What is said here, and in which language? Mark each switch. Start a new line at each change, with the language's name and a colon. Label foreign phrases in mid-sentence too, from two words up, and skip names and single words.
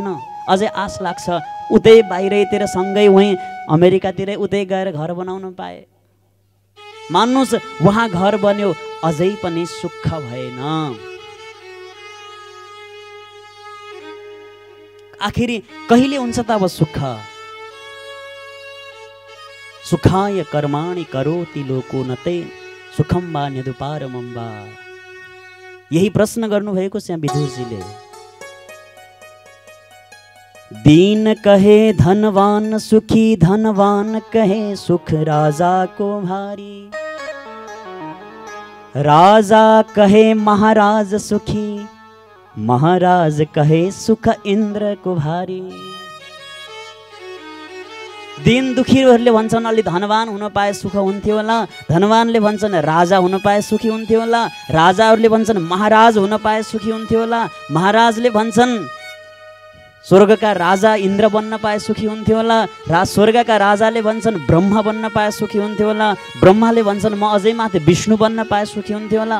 Nepali: अझै आश लाग्छ उतै बाहिरतिर सँगै उहीँ अमेरिकातिर उतै गएर घर बनाउन पाए। मान्नुस् वहाँ घर बन्यो, अझै पनि सुख भएन। आखिरी कहिले हुन्छ त अब सुख?
Sanskrit: सुखाय कर्माणि करोति लोको नते सुखम वा न्यदुपारमं वा।
Nepali: यही प्रश्न गर्नुभएको छ यहाँ विदुरजीले।
Hindi: दीन कहे धनवान सुखी, धनवान कहे सुख राजा को भारी, राजा कहे महाराज सुखी, महाराज कहे सुख इंद्र को भारी।
Nepali: दिन दुखीहरूले भन्छन् अलि धनवान हुन पाए सुख हुन्थ्यो होला, धनवानले भन्छन् राजा हुन पाए सुखी हुन्थ्यो होला, राजाहरूले भन्छन् महाराज हुन पाए सुखी हुन्थ्यो होला, महाराजले भन्छन् स्वर्गका राजा इन्द्र बन्न पाए सुखी हुन्थ्यो होला, स्वर्गका राजाले भन्छन् ब्रह्मा बन्न पाए सुखी हुन्थ्यो होला, ब्रह्माले भन्छन् म अझै माथि विष्णु बन्न पाए सुखी हुन्थ्यो होला।